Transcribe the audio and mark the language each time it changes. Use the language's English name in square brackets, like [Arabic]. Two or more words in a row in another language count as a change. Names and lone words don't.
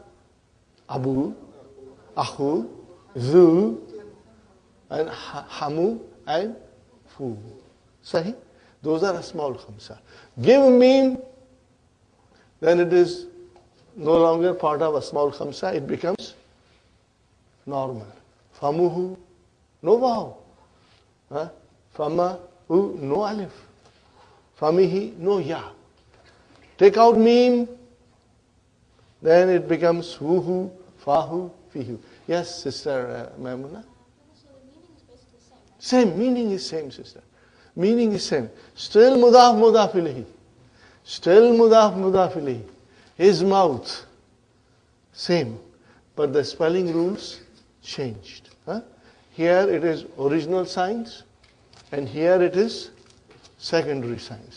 [Arabic] أبو، أخو، ذو, and hamu, and fu. [English] Sahi? Those are a small khamsa. Give meme, then it is no longer part of a small khamsa, it becomes normal. Famuhu, no vav. Famahu, no alif. Famihi, no ya. Take out meme, then it becomes [Arabic] وهو، فاه، فيه. [English] Yes, Sister Maimuna? So the meaning is basically the same, right? Same, meaning is same, sister. Meaning is same. Still [Arabic] مضاف إليه. [English] Still [Arabic] مضاف إليه. [English] His mouth, same. But the spelling rules changed. Here it is original signs, and here it is secondary signs.